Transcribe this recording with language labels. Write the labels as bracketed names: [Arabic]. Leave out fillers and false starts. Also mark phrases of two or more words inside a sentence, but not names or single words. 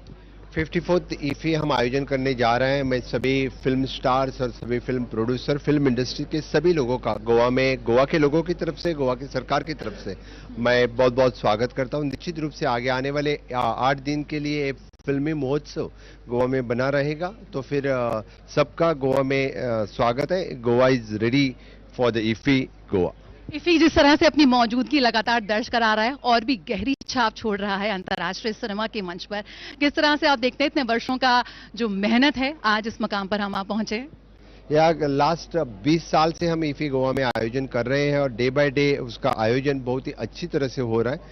[Hindi] 54th इफी हम आयोजन करने जा रहे हैं। मैं सभी फिल्म स्टार्स और सभी फिल्म प्रोड्यूसर, फिल्म इंडस्ट्री के सभी लोगों का गोवा के लोगों की तरफ से, गोवा की सरकार की तरफ से मैं बहुत बहुत स्वागत करता हूं। निश्चित रूप से आगे आने वाले 8 दिन के लिए फिल्मी महोत्सव गोवा में बना रहेगा, तो फिर सबका गोवा में स्वागत है। [English] Goa is ready for the IFFI Goa. [Hindi] इफी जिस तरह से अपनी मौजूदगी लगातार दर्ज करा रहा है और भी गहरी छाप छोड़ रहा है अंतर्राष्ट्रीय सिनेमा के मंच पर, किस तरह से आप देखते हैं इतने वर्षों का जो मेहनत है, आज इस मकाम पर हम आप पहुंचे? या लास्ट 20 साल से हम ईफी गोवा में आयोजन कर रहे हैं और [English] day by day [Hindi] उसका आयोजन बहुत ही अच्छी तरह से हो रहा है।